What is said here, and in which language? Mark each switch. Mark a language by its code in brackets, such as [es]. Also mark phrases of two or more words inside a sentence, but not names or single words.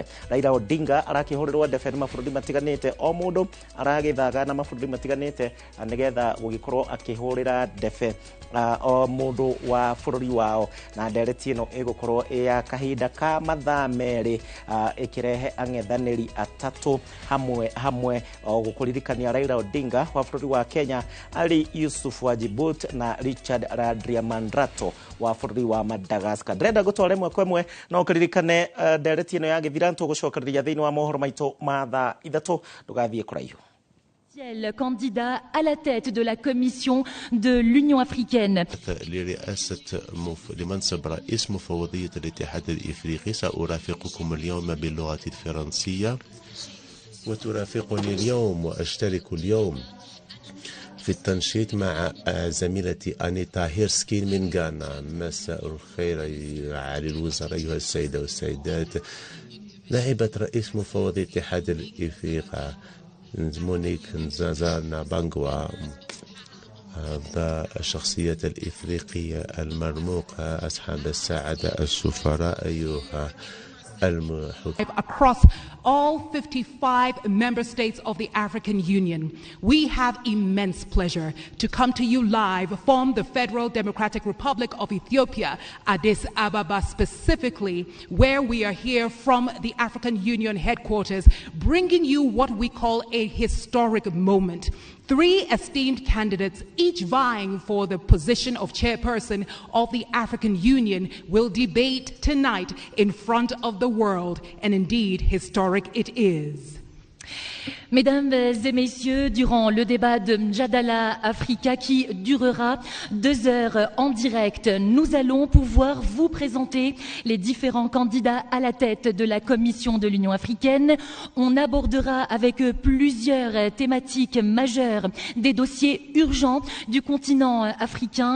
[ki] Raila Odinga arakihurirwo ndebe ni mabũrũri matiganite o mundu aragithaga na mabũrũri matiganite nigetha gugikorwo akihurira ndebe o mundu wa bururi wao na Ndereti no igukorwo ya kahinda ka mathaa meri ikirehe ang'ethaniri atatu hamwe gukuririkania Raila Odinga wa bururi wa Kenya, Ali Yusuf wa Djibouti na Richard Radiamandrato wa bururi wa Madagascar. Ndrenda gutwara imwe kwa imwe no kuririkane Ndereti no ya githira tugucokereria thiini wa mohoro maitu ma thaa ithatu tugathie kuraihu. [fr] Candidat à la tête de la commission de l'Union africaine. [ar] لرئاسة لمنصب رئيس مفوضية الاتحاد الإفريقي سأرافقكم اليوم باللغة الفرنسية وترافقني اليوم وأشترك اليوم في التنشيط مع زميلتي أنيتا من غانا. مساء الخير على الوزراء أيها السيدة والسيدات. نائبة رئيس مفوضية الاتحاد الإفريقي مونيك نزازانا بانغوا الشخصية الإفريقية المرموقة أصحاب السعادة السفراء أيها [en] Across all 55 member states of the African Union, we have immense pleasure to come to you live from the Federal Democratic Republic of Ethiopia, Addis Ababa specifically, where we are here from the African Union headquarters, bringing you what we call a historic moment. 3 esteemed candidates, each vying for the position of chairperson of the African Union, will debate tonight in front of the world, and indeed historic it is. [fr] Mesdames et messieurs, durant le débat de Mjadala Africa qui durera 2 heures en direct, nous allons pouvoir vous présenter les différents candidats à la tête de la Commission de l'Union africaine. On abordera avec eux plusieurs thématiques majeures, des dossiers urgents du continent africain.